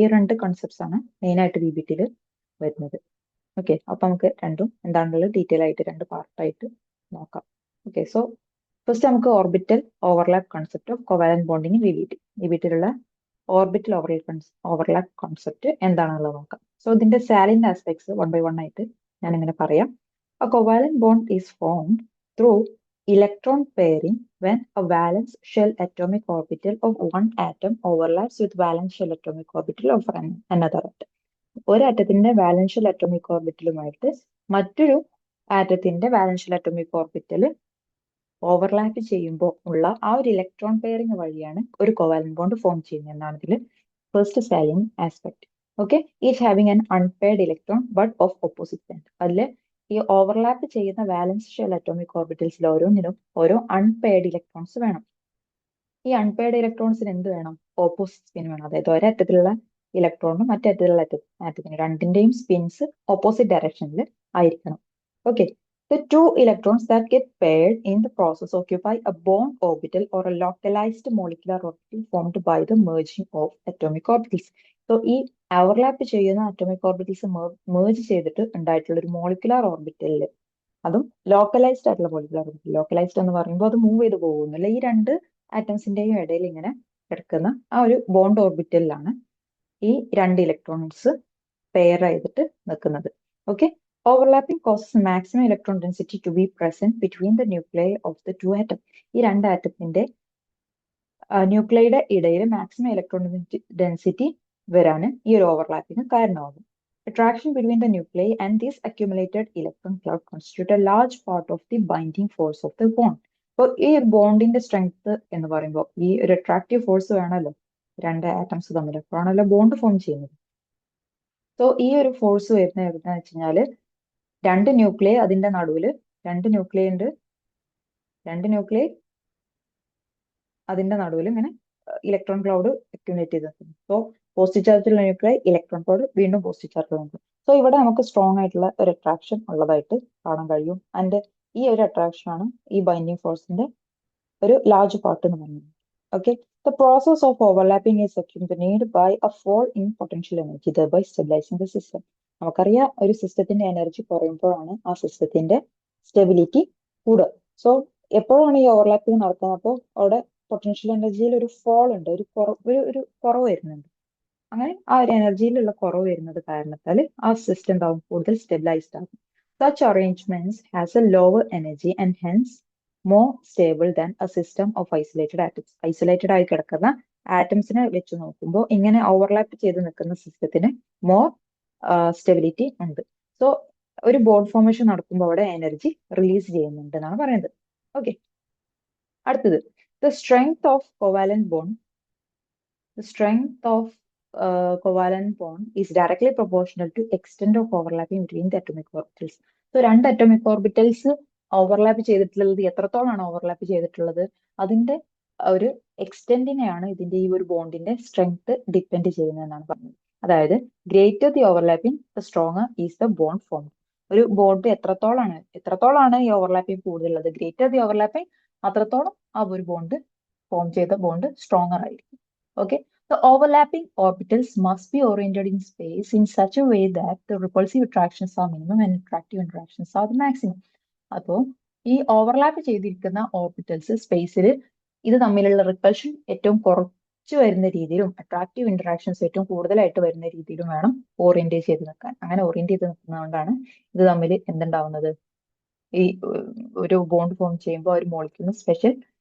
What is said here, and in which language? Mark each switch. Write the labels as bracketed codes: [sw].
[ml] ഈ രണ്ട് കൺസെപ്റ്റ്സ് ആണ് മെയിൻ ആയിട്ട് VBTയിൽ വരുന്നത്. ഓക്കെ, അപ്പൊ നമുക്ക് രണ്ടും എന്താണെന്നുള്ളത് ഡീറ്റെയിൽ ആയിട്ട് രണ്ട് പാർട്ടായിട്ട് നോക്കാം. ഓക്കെ, സോ ഫസ്റ്റ് നമുക്ക് orbital overlap concept of covalent bonding VBTയിലുള്ള orbital overlap concept എന്താണെന്നുള്ളത് നോക്കാം. സോ ഇതിന്റെ സാലിന്റ് ആസ്പെക്ട്സ് വൺ ബൈ വൺ ആയിട്ട് ഞാൻ ഇങ്ങനെ പറയാം. [en] A covalent bond is formed through electron pairing when a valence shell atomic orbital of one atom overlaps with valence shell atomic orbital of another atom. [ml] ഒരു ആറ്റത്തിന്റെ വാലൻസ് shell atomic ഓർബിറ്റലുമായിട്ട് മറ്റൊരു ആറ്റത്തിന്റെ വാലൻസ് shell atomic orbital overlap ചെയ്യുമ്പോൾ ഉള്ള ആ ഒരു electron pairing വഴിയാണ് ഒരു covalent bond form ചെയ്യുന്നത് എന്നാണ് ഇതിൽ first സാലിന്റ് aspect. [en] Okay, each having an unpaired electron but of opposite band. [ml] അതിൽ ഈ ഓവർലാപ്പ് ചെയ്യുന്ന വാലൻസ് ഷെൽ അറ്റോമിക് ഓർബിറ്റൽസിൽ ഓരോന്നിനും ഓരോ അൺപെയർഡ് ഇലക്ട്രോൺസ് വേണം. ഈ അൺപെയർഡ് ഇലക്ട്രോൺസിന് എന്ത് വേണം? ഓപ്പോസിറ്റ് സ്പിൻ വേണം. അതായത് ഒരറ്റത്തിലുള്ള ഇലക്ട്രോണും മറ്ററ്റത്തിലുള്ള ആറ്റത്തിന് രണ്ടിന്റെയും സ്പിൻസ് ഓപ്പോസിറ്റ് ഡയറക്ഷനിൽ ആയിരിക്കണം. [en] Okay, the two electrons that get paired in the process occupy a bond orbital or a localized molecular orbital formed by the merging of atomic orbitals. [ml] So ഈ overlap ചെയ്യുന്ന atomic orbitals merge ചെയ്തിട്ട് ഉണ്ടായിട്ടുള്ള ഒരു molecular ഓർബിറ്റലിൽ, അതും localised ആയിട്ടുള്ള molecular orbital. Localised എന്ന് പറയുമ്പോൾ അത് മൂവ് ചെയ്ത് പോകുന്നില്ല. ഈ രണ്ട് ആറ്റംസിന്റെയും ഇടയിൽ ഇങ്ങനെ കിടക്കുന്ന ആ ഒരു ബോണ്ട് ഓർബിറ്റലിലാണ് ഈ രണ്ട് ഇലക്ട്രോൺസ് പെയർ ചെയ്തിട്ട് നിൽക്കുന്നത്. [en] Okay, overlapping causes maximum electron density to be present between the nuclei of the two atoms. [ml] ഈ രണ്ട് ആറ്റത്തിന്റെ ന്യൂക്ലിയയുടെ ഇടയിൽ മാക്സിമം ഇലക്ട്രോൺ ഡെൻസിറ്റി വരാൻ ഈ ഒരു ഓവർലാപ്പിന് കാരണമാകും. [en] Attraction between the nuclei and this accumulated electron cloud constitute a large part of the binding force of the bond. [ml] അപ്പോൾ ഈ ബോണ്ടിന്റെ strength എന്ന് പറയുമ്പോൾ ഈ ഒരു അട്രാക്റ്റീവ് ഫോഴ്സ് വേണമല്ലോ രണ്ട് ആറ്റംസ് തമ്മിൽ, അപ്പോഴാണല്ലോ ബോണ്ട് ഫോം ചെയ്യുന്നത്. സോ ഈ ഒരു ഫോഴ്സ് വരുന്ന എവിടെന്ന് വെച്ച് കഴിഞ്ഞാല് രണ്ട് ന്യൂക്ലിയർ അതിന്റെ നടുവിൽ, രണ്ട് ന്യൂക്ലിയർ ഉണ്ട്, രണ്ട് ന്യൂക്ലിയർ അതിന്റെ നടുവിൽ ഇങ്ങനെ ഇലക്ട്രോൺ ക്ലൗഡ് അക്യുമുലേറ്റ് ചെയ്ത് നിൽക്കുന്നു. സോ പോസിറ്റീവ് ചാർജുള്ള ന്യൂക്ലിയർ, ഇലക്ട്രോൺ ക്ലൗഡ്, വീണ്ടും പോസിറ്റീവ് ചാർജുള്ള ന്യൂക്ലിയർ. സോ ഇവിടെ നമുക്ക് സ്ട്രോങ് ആയിട്ടുള്ള ഒരു അട്രാക്ഷൻ ഉള്ളതായിട്ട് കാണാൻ കഴിയും. ആൻഡ് ഈ ഒരു അട്രാക്ഷൻ ആണ് ഈ ബൈൻഡിങ് ഫോഴ്സിന്റെ ഒരു ലാർജ് പാർട്ട് എന്ന് പറയുന്നത്. [en] Okay, the process of overlapping is accompanied by a fall in potential energy, thereby stabilizing the system. [ml] നമുക്കറിയാം ഒരു സിസ്റ്റത്തിന്റെ എനർജി കുറയുമ്പോഴാണ് ആ സിസ്റ്റത്തിന്റെ സ്റ്റെബിലിറ്റി കൂടുക. സോ എപ്പോഴാണ് ഈ ഓവർലാപ്പിംഗ് നടക്കുന്നത്? അപ്പോൾ അവിടെ പൊട്ടൻഷ്യൽ എനർജിയിൽ ഒരു ഫോൾ ഉണ്ട്, ഒരു കുറവ് വരുന്നുണ്ട്. അങ്ങനെ ആ ഒരു എനർജിയിലുള്ള കുറവ് വരുന്നത് കാരണത്താൽ ആ സിസ്റ്റം എന്താവും? കൂടുതൽ സ്റ്റെബിലൈസ്ഡ് ആകും. [en] Such arrangements has a lower energy and hence more stable than a system of isolated atoms. [ml] Isolated ആയി കിടക്കുന്ന ആറ്റംസിനെ വെച്ച് നോക്കുമ്പോൾ ഇങ്ങനെ ഓവർലാപ്പ് ചെയ്ത് നിൽക്കുന്ന സിസ്റ്റത്തിന് മോർ സ്റ്റെബിലിറ്റി ഉണ്ട്. സോ ഒരു ബോണ്ട് ഫോർമേഷൻ നടക്കുമ്പോൾ അവിടെ എനർജി റിലീസ് ചെയ്യുന്നുണ്ട് എന്നാണ് പറയുന്നത്. ഓക്കെ, അടുത്തത് [en] the strength of covalent bond. The strength of covalent bond is directly proportional to extent of overlapping between the atomic orbitals. [ml] So രണ്ട് അറ്റോമിക് ഓർബിറ്റൽസ് ഓവർലാപ്പ് ചെയ്തിട്ടുള്ളത് എത്രത്തോളാണ് overlap ചെയ്തിട്ടുള്ളത് അതിന്റെ ഒരു എക്സ്റ്റെന്റിനെയാണ് ഇതിന്റെ ഈ ഒരു ബോണ്ടിന്റെ സ്ട്രെങ്ത് ഡിപ്പെൻഡ് ചെയ്യുന്നതെന്നാണ് പറഞ്ഞത്. [en] അതായത് greater the overlapping the stronger is the bond form. [ml] ഒരു ബോണ്ട് എത്രത്തോളാണ് ഈ ഓവർലാപ്പിംഗ് കൂടുതലുള്ളത്, [en] greater the overlapping [ml] അത്രത്തോളം ആ ഒരു ബോണ്ട് ഫോം ചെയ്ത ബോണ്ട് സ്ട്രോങ്ങർ ആയിരിക്കും. [en] Okay, the overlapping orbitals must be oriented in space in such a way that the repulsive attractions are minimum and attractive interactions are the maximum. [ml] അപ്പോൾ ഈ overlap ചെയ്തിരിക്കുന്ന orbitals സ്പേസിൽ ഇത് തമ്മിലുള്ള repulsion ഏറ്റവും കുറച്ച് വരുന്ന രീതിയിലും അട്രാക്റ്റീവ് ഇന്ററാക്ഷൻസ് ഏറ്റവും കൂടുതലായിട്ട് വരുന്ന രീതിയിലും വേണം ഓറിയന്റ് ചെയ്ത് നിൽക്കാൻ. അങ്ങനെ ഓറിയന്റ് ചെയ്ത് നിൽക്കുന്നതുകൊണ്ടാണ് ഇത് തമ്മിൽ എന്തുണ്ടാവുന്നത്? ഈ ഒരു ബോണ്ട് ഫോം ചെയ്യുമ്പോൾ ഒരു മോളിക്യൂളിന് സ്പെഷ്യൽ